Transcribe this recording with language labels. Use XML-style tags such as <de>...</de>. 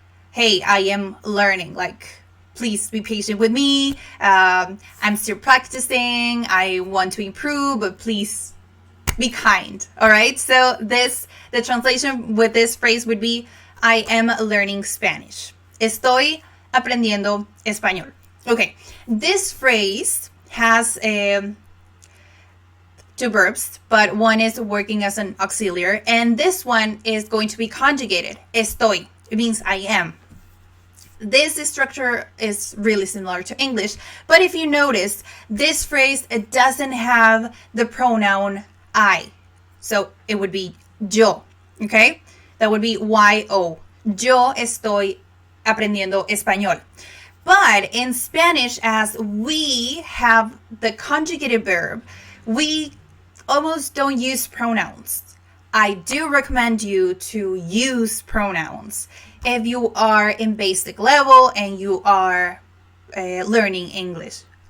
<en>Hey, I am learning, like, please be patient with me. I'm still practicing. I want to improve, but please be kind. All right. So the translation with this phrase would be, I am learning Spanish.</en> <es>Estoy aprendiendo español.</es> <en>Okay. This phrase has two verbs, but one is working as an auxiliary, and this one is going to be conjugated. Estoy. It means I am. This structure is really similar to English, but if you notice, this phrase, it doesn't have the pronoun I. So it would be yo, okay? That would be yo.</en> <es>Yo estoy aprendiendo español.</es> <en>But in Spanish, as we have the conjugated verb, we almost don't use pronouns. I do recommend you to use pronouns if you are in basic level and you are learning English.</en>